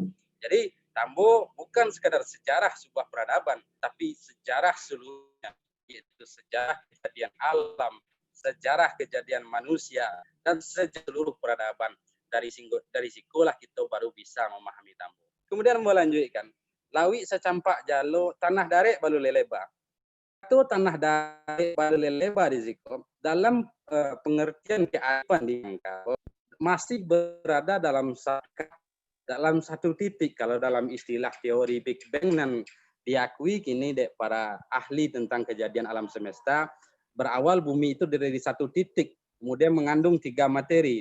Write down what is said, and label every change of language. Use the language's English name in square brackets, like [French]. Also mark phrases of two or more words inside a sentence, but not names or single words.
[Indonesian] Jadi tambo bukan sekadar sejarah sebuah peradaban, tapi sejarah seluruhnya, yaitu sejarah kejadian alam, sejarah kejadian manusia, dan seluruh peradaban. Dari sikulah kita baru bisa memahami tambo. Kemudian mau lanjutkan. [Minangkabau] Lawi secampak jalo tanah darek balu leleba. [Indonesian] Itu [Minangkabau] tanah darek balu leleba [Indonesian] di situ dalam pengertian kearifan di Minangkabau masih berada dalam satu titik. Kalau dalam istilah teori Big Bang dan diakui kini para ahli tentang kejadian alam semesta, berawal bumi itu dari satu titik, kemudian mengandung 3 materi.